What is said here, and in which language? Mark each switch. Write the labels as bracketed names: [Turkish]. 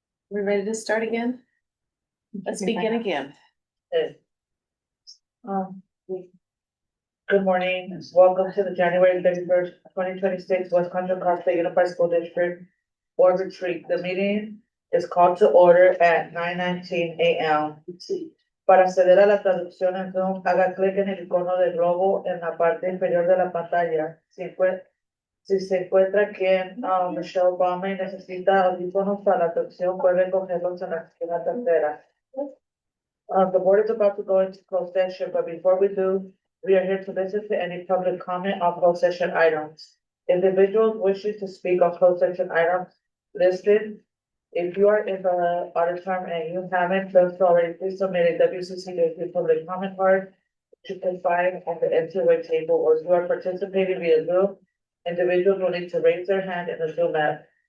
[English] We ready to start again? Let's begin again. Good morning, welcome to the January 31st, 2026 West Contra Costa Unified School District Board Retreat. The meeting is called to order at 9:19 a.m. [Spanish] Para acceder a la traducción en Zoom, haga clic en el icono de globo en la parte inferior de la pantalla. Si se encuentra quien Michelle Obama y necesita audífonos para la traducción, puede recogerlos en la esquina tercera. [English] The board is about to go into closed session, but before we do, we are here to listen to any public comment on closed session items. Individuals wishing to speak on closed session items listed. If you are in the auditorium and you haven't done so already, please submit a WCC public comment card, which you can find on the entryway table, or if you are participating via Zoom, individuals will need to raise their hand in the Zoom app.